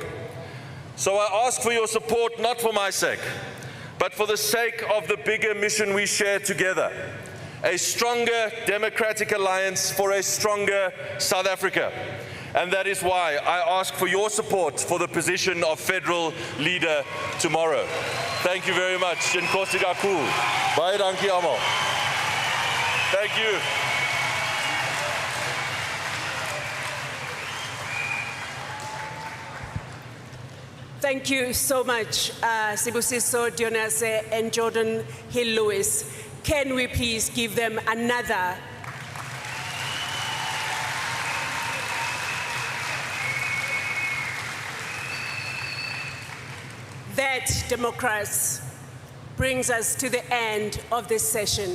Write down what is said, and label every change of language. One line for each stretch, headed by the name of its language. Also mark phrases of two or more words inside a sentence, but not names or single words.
English: So I ask for your support, not for my sake, but for the sake of the bigger mission we share together. A stronger democratic alliance for a stronger South Africa. And that is why I ask for your support for the position of federal leader tomorrow. Thank you very much.
Xhosa: Nkosi kakhulu.
Afrikaans: Baie dankie almal.
English: Thank you. Thank you so much, Sibusiso Dionase and Jordan Hill-Lewis. Can we please give them another? That, Democrats, brings us to the end of this session.